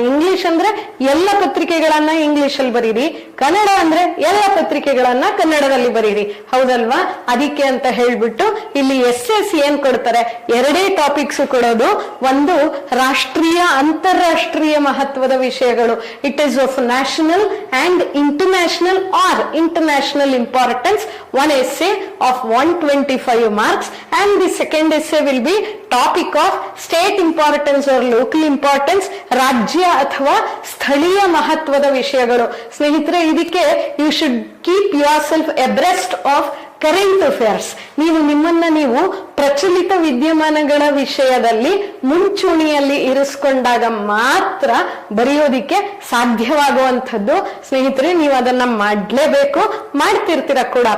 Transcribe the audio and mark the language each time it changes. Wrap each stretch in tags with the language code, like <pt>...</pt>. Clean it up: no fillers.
<kn>English ಅಂದ್ರೆ ಎಲ್ಲ ಪತ್ರಿಕೆಗಳನ್ನ English ಅಲ್ಲಿ ಬರೀರಿ, ಕನ್ನಡ ಅಂದ್ರೆ ಎಲ್ಲ ಪತ್ರಿಕೆಗಳನ್ನ ಕನ್ನಡದಲ್ಲಿ ಬರೀರಿ, ಹೌದಲ್ವಾ? ಅದಕ್ಕೆ ಅಂತ ಹೇಳ್ಬಿಟ್ಟು ಇಲ್ಲಿ ಎಸ್ಸೆಸ್ ಏನ್ ಕೊಡ್ತಾರೆ, 2 ಟಾಪಿಕ್ಸ್ ಕೊಡೋದು. ಒಂದು ರಾಷ್ಟ್ರೀಯ, ಅಂತಾರಾಷ್ಟ್ರೀಯ ಮಹತ್ವದ ವಿಷಯಗಳು.</kn> <en>It is of national and international or international importance. 1 essay of 125 marks and the second essay will be topic of state importance or local importance,</en> <kn>ರಾಜ್ಯ ಅಥವಾ ಸ್ಥಳೀಯ ಮಹತ್ವದ ವಿಷಯಗಳು. ಸ್ನೇಹಿತರೆ, ಇದಕ್ಕೆ</kn> <en>You should keep yourself abreast of current affairs.</en> <kn>ನಿಮ್ಮನ್ನ ನೀವು ಪ್ರಚಲಿತ ವಿದ್ಯಮಾನಗಳ ವಿಷಯದಲ್ಲಿ ಮುಂಚೂಣಿಯಲ್ಲಿ ಇರಿಸ್ಕೊಂಡಾಗ ಮಾತ್ರ ಬರೆಯೋದಿಕ್ಕೆ ಸಾಧ್ಯವಾಗುವಂಥದ್ದು. ಸ್ನೇಹಿತರೆ, ನೀವು ಅದನ್ನ ಮಾಡ್ಲೇಬೇಕು, ಮಾಡ್ತಿರ್ತೀರ ಕೂಡ.</kn>